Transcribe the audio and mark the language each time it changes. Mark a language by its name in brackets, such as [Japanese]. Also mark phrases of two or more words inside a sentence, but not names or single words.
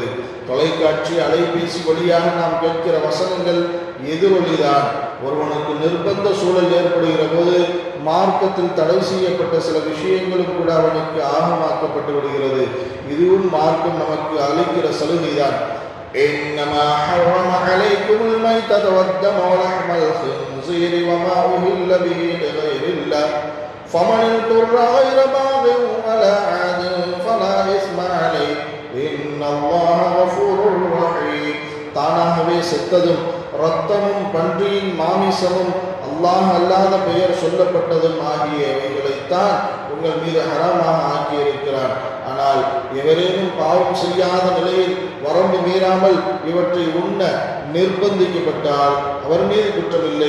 [Tamil] தொலைக்காட்சி அலைபேசி வழியாக நாம் கேட்கிற வசனங்கள் எதிரொலிதான். ஒருவனுக்கு நிர்பந்த சூழல் ஏற்படுகிற போது மார்க்கத்தில் தடை செய்யப்பட்ட சில விஷயங்களும் கூட அவனுக்கு ஆகமாக்கப்பட்டு விடுகிறது. இதுவும் மார்க்கம் நமக்கு அளிக்கிற சலுகைதான். [Arabic] إنما حرم عليكم الميتة والدم ولحم الخنزير وما أهل به لغير الله فمن اضطر غير باغ ولا عاد فلا إثم عليه إن الله غفور رحيم. [Tamil] தானாகவே செத்ததும் இரத்தமும் பன்றியின் மாமிசமும் அல்லாஹ் அல்லாத பெயர் சொல்லப்பட்டதும் ஆகியவைகளைத்தான் உங்கள் மீது ஹராமாக ஆக்கியிருக்கிறான். ஆனால் எவரேனும் பாவம் செய்யாத நிலையில் வரம்பு மீறாமல் இவற்றை உண்ண நிர்பந்திக்கப்பட்டால் அவர் மீது குற்றமில்லை.